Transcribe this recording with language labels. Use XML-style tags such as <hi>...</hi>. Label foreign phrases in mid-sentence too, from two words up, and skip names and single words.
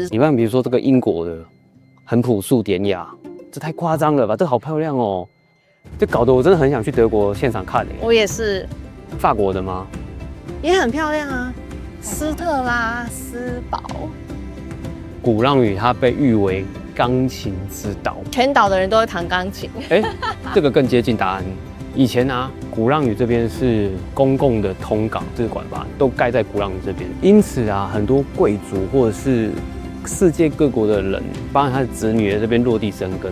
<zh>你看，比如說這個英國的，很樸素典雅，這太誇張了吧？這好漂亮哦，這搞得我真的很想去德國現場看誒。我也是。法國的嗎？也很漂亮啊，斯特拉斯堡。鼓浪嶼它被譽為鋼琴之島，全島的人都會彈鋼琴。這個更接近答案。以前啊，鼓浪嶼這邊是公共的通港使館吧，都蓋在鼓浪嶼這邊，因此啊，很多貴族或者是世界各國的人，包括他的子女在這邊落地生根。</zh>